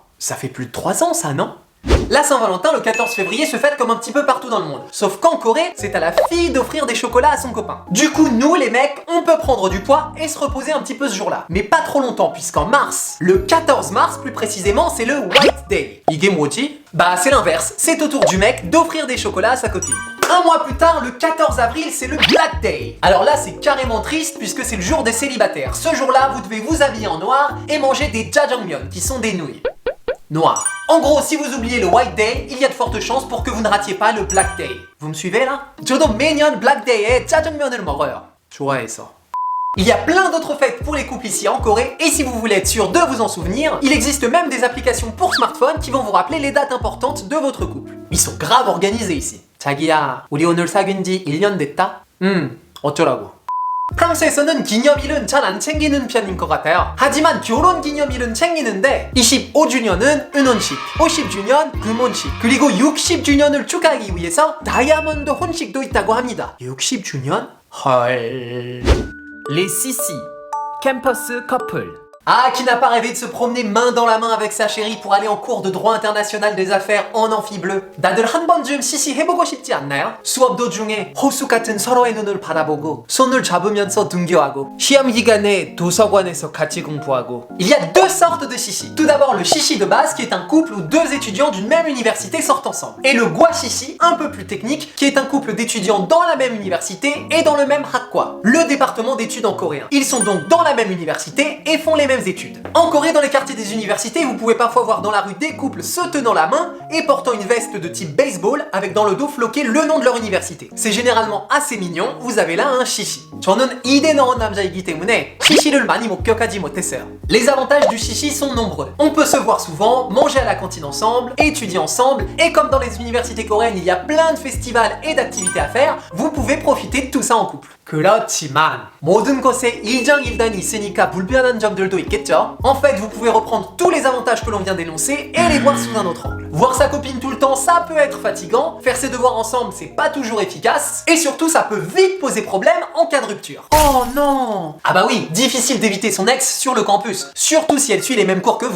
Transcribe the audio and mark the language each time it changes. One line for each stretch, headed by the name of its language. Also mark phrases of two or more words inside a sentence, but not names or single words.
French: Ça fait plus de 3 ans ça, non? La Saint-Valentin, le 14 février, se fête comme un petit peu partout dans le monde. Sauf qu'en Corée, c'est à la fille d'offrir des chocolats à son copain. Du coup, nous les mecs, on peut prendre du poids et se reposer un petit peu ce jour-là. Mais pas trop longtemps, puisqu'en mars, le 14 mars plus précisément, c'est le
English: White Day.
Korean: 이게 뭐지?
French: Bah c'est l'inverse, c'est au tour du mec d'offrir des chocolats à sa copine. Un mois plus tard, le 14 avril, c'est le
English: Black Day.
French: Alors là, c'est carrément triste puisque c'est le jour des célibataires. Ce jour-là, vous devez vous habiller en noir et manger des jjajangmyeon, qui sont des nouilles. Noir. En gros, si vous oubliez le
English: White Day,
French: il y a de fortes chances pour que vous ne ratiez pas le
English: Black Day.
French: Vous me suivez là?
Korean: 저도 매년
English: Black Day
Korean: 에 짜장면을 먹어요. 좋아해서.
French: Il y a plein d'autres fêtes pour les couples ici en Corée, et si vous voulez être sûr de vous en souvenir, il existe même des applications pour smartphone qui vont vous rappeler les dates importantes de votre couple. Ils sont grave organisés ici.
Korean: 자기야, 우리 오늘 사귄 지 1년 됐다? 어쩌라고. 프랑스에서는 기념일은 잘 안 챙기는 편인 것 같아요. 하지만 결혼 기념일은 챙기는데 25주년은 은혼식, 50주년 금혼식, 그리고 60주년을 축하하기 위해서 다이아몬드 혼식도 있다고 합니다. 60주년? 헐...
French: Les Sissi,
English: campus couple.
French: Ah, qui n'a pas rêvé de se promener main dans la main avec sa chérie pour aller en cours de droit international des affaires en amphi bleu?
Korean: 다들 한 번쯤 시시 해보고 싶지 않나요? 수업 도중에 호수 같은 서로의 눈을 바라보고 손을 잡으면서 등교하고 시험 기간에 도서관에서 같이 공부하고.
French: Il y a deux sortes de chichi. Tout d'abord le chichi de base qui est un couple où deux étudiants d'une même université sortent ensemble. Et le gwa chichi, un peu plus technique, qui est un couple d'étudiants dans la même université et dans le même Hakwa, le département d'études en coréen. Ils sont donc dans la même université et font les mêmes études. En Corée, dans les quartiers des universités, vous pouvez parfois voir dans la rue des couples se tenant la main et portant une veste de type baseball avec dans le dos floqué le nom de leur université. C'est généralement assez mignon, vous avez là un chichi.
Korean: 저는 이대 넣은 남자이기 때문에 chichi를 많이 목격하지 못했어요.
French: Les avantages du chichi sont nombreux. On peut se voir souvent, manger à la cantine ensemble, étudier ensemble, et comme dans les universités coréennes, il y a plein de festivals et d'activités à faire, vous pouvez profiter de tout ça en couple.
Korean: 그렇지만 모든 것에 일장일단이 있으니까 불편한 점들도 있겠죠.
French: En fait, vous pouvez reprendre tous les avantages que l'on vient d'énoncer et les voir sous un autre angle. Voir sa copine tout le temps, ça peut être fatigant. Faire ses devoirs ensemble, c'est pas toujours efficace. Et surtout, ça peut vite poser problème en cas de rupture. Oh non! Ah bah oui, difficile d'éviter son ex sur le campus, surtout si elle suit les mêmes cours que vous.